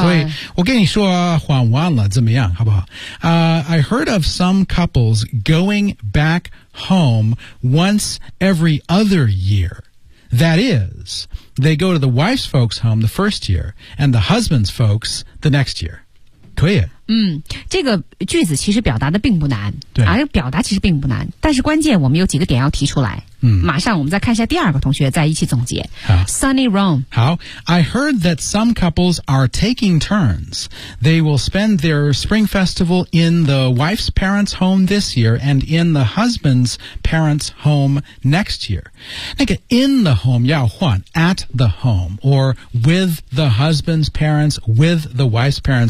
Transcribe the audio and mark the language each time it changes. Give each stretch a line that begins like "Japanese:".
Chinese: 所以我跟你说换完了怎么样好不好、
English: I heard of some couples going back home once every other year. That is, they go to the wife's folks' home the first year, and the husband's folks the next year.
Chinese: 可以。嗯，这个句子其实表达的并不难，对，而表达其实并不难，但是关键我们有几个点要提出来。嗯，马上我们再看一下第二个同学，再一起总结。好
English: ，Sunny Rome。好 ，I heard that some couples are taking turns. They will spend their spring festival in the wife's parents' home this year and in the husband's parents' home next year. 那个 in the home
Chinese: 要换
English: at the home or with the husband's parents, with the wife's parents.